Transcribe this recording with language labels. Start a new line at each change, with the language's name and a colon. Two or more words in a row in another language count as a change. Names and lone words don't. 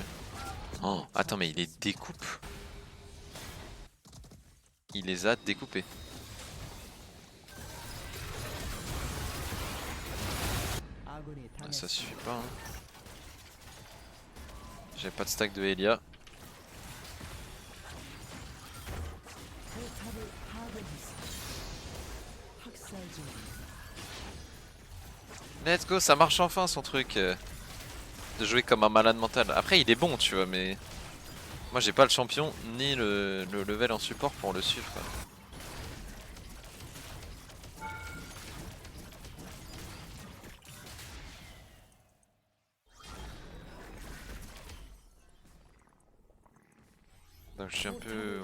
French: Oh, attends, mais il les découpe. Il les a découpés.
Korean: 아군이
French: Ah, ça
Korean: 당했습니다.
French: suffit pas. Hein. J'ai pas de stack de Elia.
Korean: 포탑을 파괴했습니다. 학살 중입니다.
English: Let's go,
French: ça marche enfin son truc. De jouer comme un malade mental. Après, il est bon, tu vois, mais. Moi, j'ai pas le champion ni le level en support pour le suivre. Quoi. Donc je suis un peu...